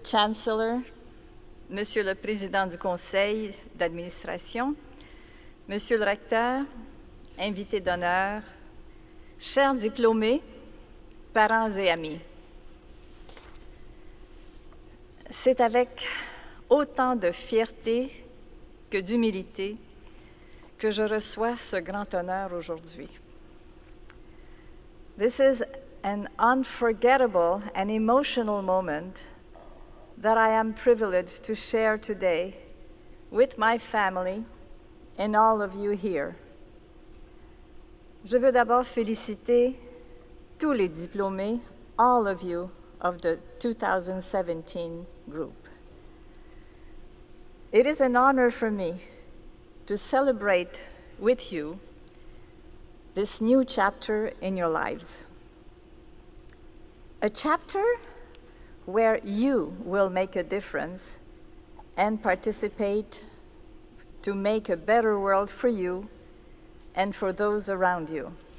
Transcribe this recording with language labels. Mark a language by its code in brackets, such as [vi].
[fr] Chancellor, Monsieur le Président du Conseil d'administration, Monsieur le Recteur, invités d'honneur, chers diplômés, parents et amis, c'est avec autant de fierté que d'humilité que je reçois ce grand honneur aujourd'hui. [en] This is an unforgettable and emotional moment that I am privileged to share today with my family and all of you here. [fr] Je veux d'abord féliciter tous les diplômés, [en] all of you of the 2017 group. It is an honor for me to celebrate with you this new chapter in your lives. A chapter where you will make a difference and participate to make a better world for you and for those around you.